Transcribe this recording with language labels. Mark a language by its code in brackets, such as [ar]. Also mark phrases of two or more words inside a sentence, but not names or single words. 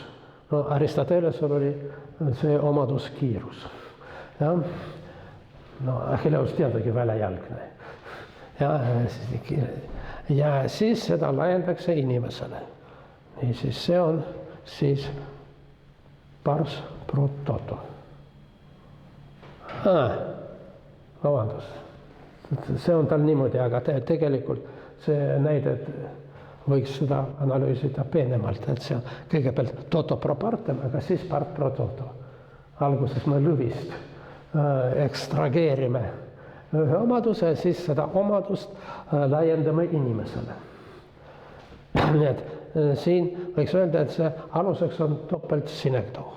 [et] No, Aristotelesel oli see omadus kiirus. Ja, no, Achilleus teadagi väljajalgne. Ja siis seda laiendatakse inimesele. Niisiis, see on siis [la] pars pro toto. [et] Vabandust. See on tal niimoodi, aga tegelikult see näide võiks seda analüüsida peenemalt, et see on kõigepealt [la] toto pro partem, [et] aga siis [la] part pro toto. [et] Alguses me lõvist ekstrageerime ühe omaduse, siis seda omadust laiendame inimesele. Nii et siin võiks öelda, et see aluseks on topelt sinekdoh.